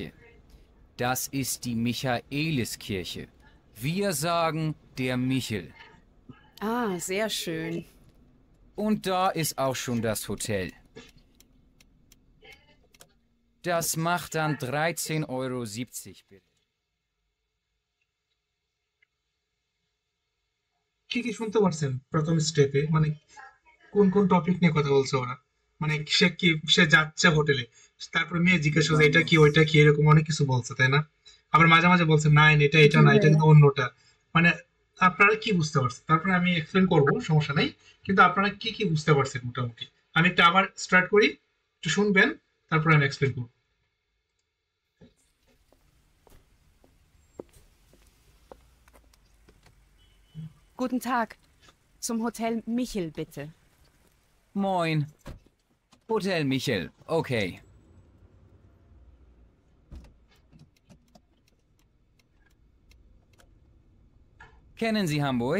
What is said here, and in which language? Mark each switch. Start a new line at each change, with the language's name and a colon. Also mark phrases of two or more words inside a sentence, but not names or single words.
German: Das ist die Michaeliskirche. Wir sagen der Michel. Ah, sehr schön. Und da ist auch schon das Hotel. Das macht dann 13,70 Euro bitte.
Bangla: কি কি শুনতে পারছেন প্রথম স্টেপে? মানে কোন কোন টপিক নিয়ে কথা বলছে ওরা? মানে সে যাচ্ছে হোটেলে, তারপরে মেয়ে জিজ্ঞাসা করছে এটা কি ওইটা কি, এরকম অনেক কিছু বলছে, তাই না? আবার মাঝে মাঝে বলছে না এটা এটা না, এটা কিন্তু অন্যটা। মানে আপনারা কি বুঝতে পারছেন? তারপরে আমি এক্সপ্লেন করবো, সমস্যা নাই, কিন্তু আপনারা কি কি বুঝতে পারছেন মোটামুটি? আমি একটা আবার স্টার্ট করি, একটু শুনবেন, তারপরে আমি এক্সপ্লেন করবো।
German: Guten Tag. Zum Hotel Michel, bitte. Moin. Hotel Michel. Okay. Kennen Sie Hamburg?